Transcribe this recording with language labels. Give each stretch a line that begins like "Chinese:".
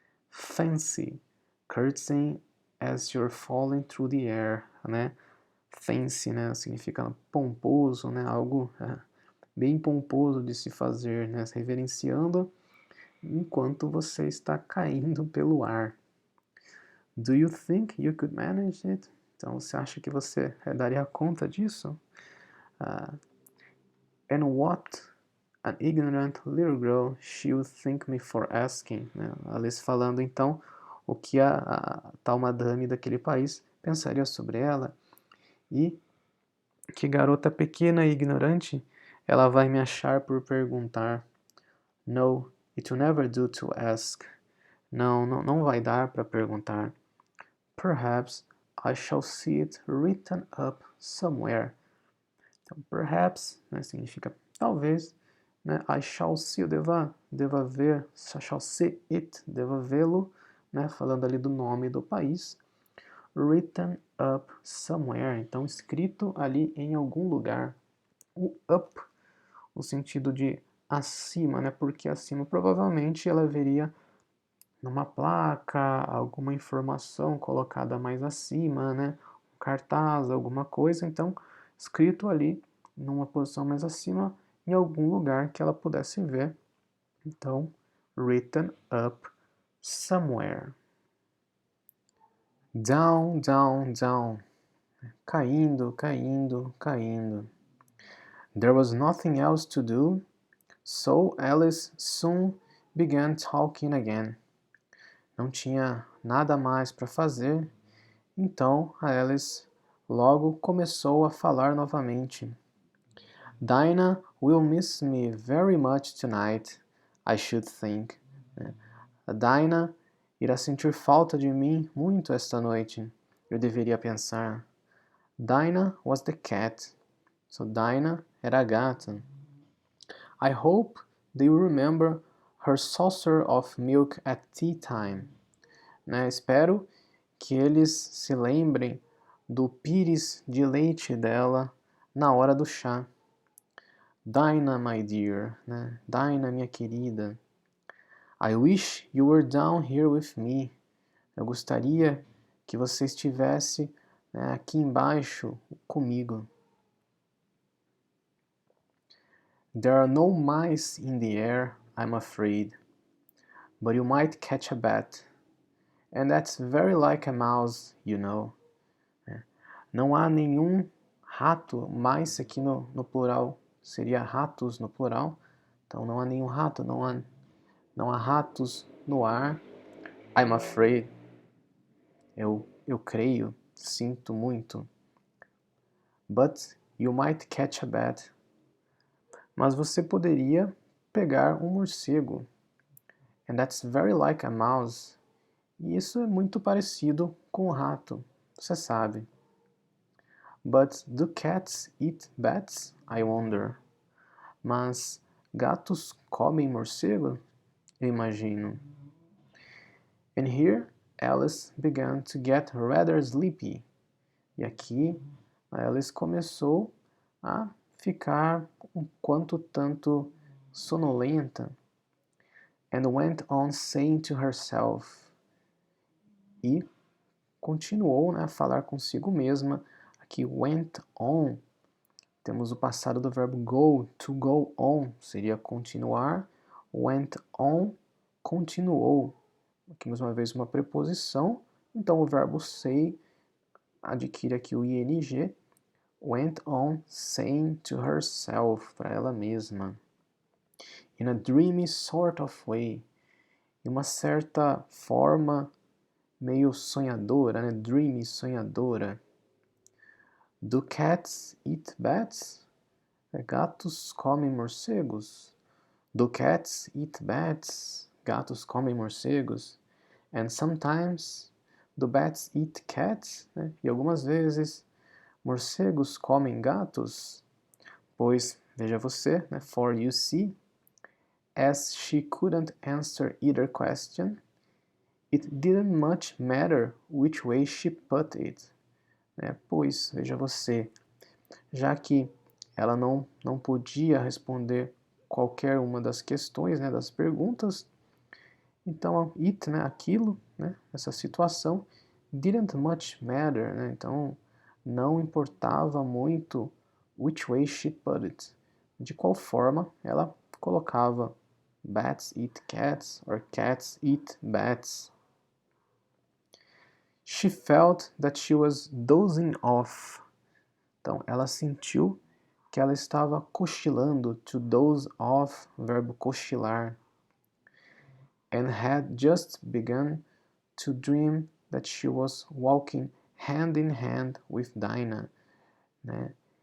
English: Fancy, curtsying as you're falling through the air, né?
Portuguese: Fancy, né? Significa pomposo, né? Algo bem pomposo de se fazer, né? Reverenciando enquanto você está caindo pelo ar.
English: Do you think you could manage it?
Portuguese: Então, você acha que você daria conta disso?
English: And what an ignorant little girl she would think me for asking.
Portuguese: Né? Alice falando, então, o que a tal madame daquele país pensaria sobre ela. E Que garota pequena e ignorante, ela vai me achar por perguntar.
English: No, it will never do to ask.
Portuguese: Não vai dar para perguntar.
English: Perhaps I shall see it written up somewhere.
Portuguese: Então, perhaps, né, significa talvez, né, I shall see, eu deva ver,
English: I shall see it,
Portuguese: deva vê-lo, né, falando ali do nome do país.
English: Written up somewhere,
Portuguese: então escrito ali em algum lugar. O up, o sentido de acima, né, porque acima provavelmente ela veria numa placa, alguma informação colocada mais acima, né, um cartaz, alguma coisa, então escrito ali numa posição mais acima, em algum lugar que ela pudesse ver.
English: Então, written up somewhere. Down, down, down.
Portuguese: Caindo, caindo, caindo.
English: There was nothing else to do, so Alice soon began talking again.
Portuguese: Não tinha nada mais para fazer, então a Alice logo começou a falar novamente.
English: Dinah will miss me very much tonight, I should think.
Portuguese: A Dinah irá sentir falta de mim muito esta noite, eu deveria pensar.
English: Dinah was the cat. So
Portuguese: Dinah era a gata.
English: I hope they will remember her saucer of milk at tea time.
Portuguese: Né? Espero que eles se lembrem do pires de leite dela na hora do chá.
English: Dinah, my dear,
Portuguese: né? Dinah, minha querida.
English: I wish you were down here with me.
Portuguese: Eu gostaria que você estivesse, né, aqui embaixo comigo.
English: There are no mice in the air, I'm afraid. But you might catch a bat. And that's very like a mouse, you know.
Portuguese: Não há nenhum rato, mice aqui no plural seria ratos no plural. Então não há nenhum rato, não há ratos no ar.
English: I'm afraid.
Portuguese: Eu creio, sinto muito.
English: But you might catch a bat.
Portuguese: Mas você poderia pegar um morcego.
English: And that's very like a mouse.
Portuguese: E isso é muito parecido com o rato, você sabe.
English: But do cats eat bats? I wonder.
Portuguese: Mas gatos comem morcego? Eu imagino.
English: And here Alice began to get rather sleepy.
Portuguese: E aqui a Alice começou a ficar um quanto tanto sonolenta.
English: And went on saying to herself.
Portuguese: E continuou, né, a falar consigo mesma. Aqui went on. Temos o passado do verbo go,
English: to go on,
Portuguese: seria continuar.
English: Went on, continuou.
Portuguese: Aqui mais uma vez uma preposição, então o verbo say adquire aqui o ing.
English: Went on saying to herself,
Portuguese: para ela mesma.
English: In a dreamy sort of way.
Portuguese: Em uma certa forma meio sonhadora, né?
English: Dreamy, sonhadora. Do cats eat bats?
Portuguese: Gatos comem morcegos?
English: Do cats eat bats?
Portuguese: Gatos comem morcegos?
English: And sometimes do bats eat cats?
Portuguese: Né? E algumas vezes morcegos comem gatos? Pois, veja você, né?
English: For you see, as she couldn't answer either question, it didn't much matter which way she put it.
Portuguese: Pois, veja você, já que ela não podia responder qualquer uma das questões, né, das perguntas, então it, né, aquilo, né, essa situação,
English: didn't much matter,
Portuguese: né, então não importava muito
English: which way she put it,
Portuguese: de qual forma ela colocava
English: bats eat cats or cats eat bats. She felt that she was dozing off.
Portuguese: Então, ela sentiu que ela estava cochilando,
English: to doze off,
Portuguese: verbo cochilar.
English: And had just begun to dream that she was walking hand in hand with Dinah. Né?